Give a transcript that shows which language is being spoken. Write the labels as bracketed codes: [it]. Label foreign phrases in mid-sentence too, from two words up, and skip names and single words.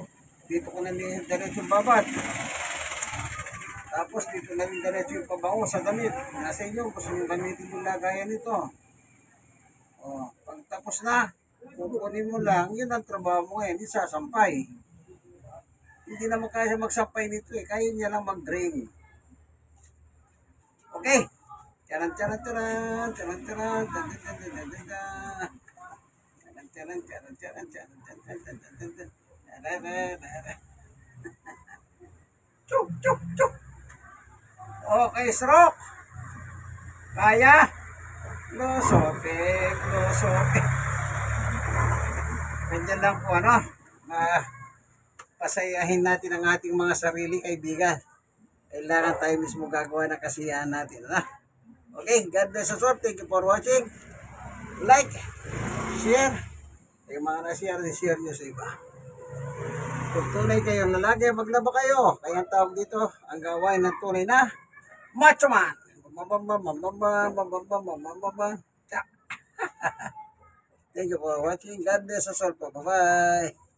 [tl] Dito ko na diretso yung babad. Tapos dito na rin diretso yung pabango sa damit. Nasa inyo, gusto nyo gamitin yung lagayan nito. O, pag tapos na, kukunin mo lang, yun ang trabaho mo ngayon, isasampay. Hindi naman kaya magsampay nito eh, kaya niya lang mag-drain. Okay. Charan, charan, charan, charan, charan, charan, charan, charan, charan, charan, charan, charan. Chuk, chuk, chuk. Okay, stroke. Kaya? Lusopik, lusopik. Ganyan lang po, ano? Pasayahin natin ang ating mga sarili kaibigan. Kailangan tayo mismo gagawa ng kasiyahan natin, ano? [en] Okay, God bless us all. Thank you for watching. Like, share. [tl] Yung mga na-share, share nyo sa iba. Kung tunay kayong lalaki, maglaba kayo. Kaya ang tawag dito, ang gawain ng tunay na macho man. [en] Thank you for watching. God bless us all po. Bye-bye.